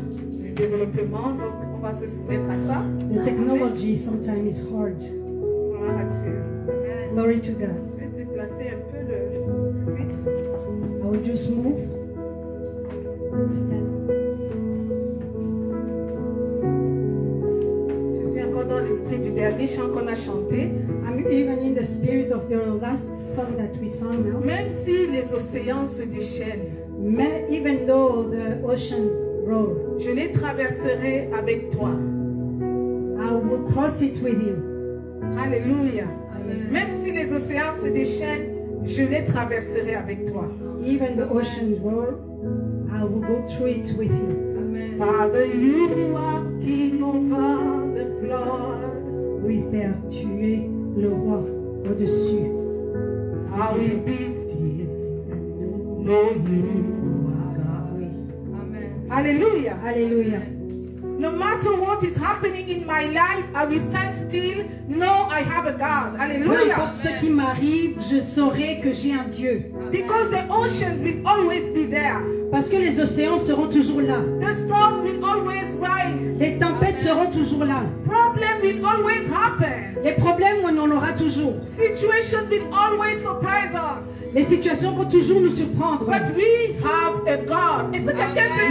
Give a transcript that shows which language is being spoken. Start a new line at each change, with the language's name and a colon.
French: Du développement, donc on va se soumettre à ça.
English: The technology sometimes is hard.
French: Gloire à Dieu.
English: Glory to God.
French: Je vais déplacer un peu le pupitre.
English: I will just move. Stand.
French: dans l'esprit du dernier chant qu'on a chanté.
English: I'm even in the spirit of the last song that we sang now.
French: Même si les océans se déchaînent,
English: Even though the ocean roar,
French: je les traverserai avec toi.
English: I will cross it with you.
French: Alléluia.
English: Amen.
French: Même si les océans se déchaînent, je les traverserai avec toi.
English: Even the ocean roar, I will go through it with you. Father, you are king over the flood.
French: Oui, Père, tu es le roi au-dessus.
English: I will be still, know you are God.
French: Oui. Alléluia. Alléluia.
English: No matter what is happening in my life, I will stand still, know I have a God.
French: Peu
English: Hallelujah.
French: importe ce qui m'arrive, je saurai que j'ai un Dieu.
English: Because the ocean will always be there.
French: Parce que les océans seront toujours là.
English: The storm will always rise.
French: Les tempêtes seront toujours là.
English: Problem will always happen.
French: Les problèmes, on en aura toujours.
English: Situation will always surprise us.
French: Les situations vont toujours nous surprendre.
English: But we have a God.
French: Est-ce que quelqu'un peut